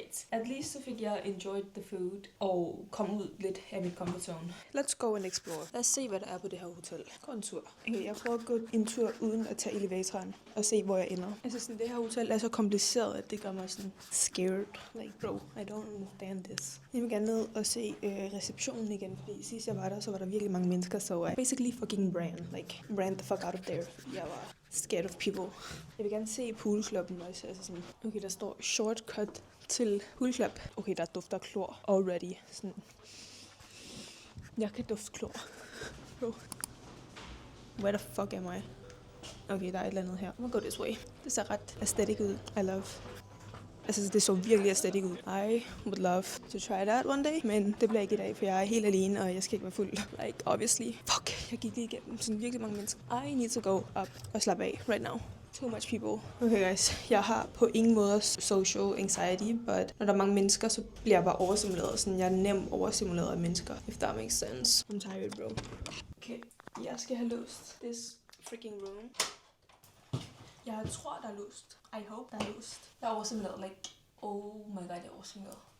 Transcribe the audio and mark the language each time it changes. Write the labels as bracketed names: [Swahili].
[English] At least [Danish] så fik jeg enjoyed the food og kom ud lidt af mit comfort zone. [English] Let's go and explore. [Danish] Lad os se, hvad der er på det her hotel. Gå en tur. Okay, jeg prøver at gå en tur uden at tage elevatoren og se, hvor jeg ender. Altså sådan, det her hotel er så kompliceret, at det gør mig sådan scared. [English] Like, bro, I don't understand this. [Danish] Jeg vil gerne ned og se receptionen igen, fordi sidst jeg var der, så var der virkelig mange mennesker, så [English] I basically fucking ran the fuck out of there. [Danish] Jeg var [English] scared of people. [Danish] Jeg vil gerne se poolklubben også. Altså sådan, okay, der står shortcut til poolklub. Okay, der dufter klor already. Sådan. Jeg kan dufte klor. Bro. [English] Where the fuck am I? [Danish] Okay, der er et eller andet her. [English] I'm gonna go this way. [Danish] Det ser ret aesthetic ud. [English] I love. [Danish] Altså, det så virkelig aesthetic ud. [English] I would love to try that one day. [Danish] Men det bliver ikke i dag, for jeg er helt alene, og jeg skal ikke være fuld. [English] Like, obviously. [Danish] Fuck, jeg gik lige igennem sådan virkelig mange mennesker. [English] I need to go up [Danish] og slappe af [English] right now. Too much people. [Danish] Okay guys, jeg har på ingen måde social anxiety, but når der er mange mennesker, så bliver jeg bare overstimuleret. Sådan, jeg er nem overstimuleret af mennesker, [English] if that makes sense. I'm tired, bro. [Danish] Okay, jeg skal have låst this freaking room. Jeg tror, der er låst. [English] I hope, [Danish] der er låst. Jeg er overstimuleret, like, oh my god, jeg er overstimuleret.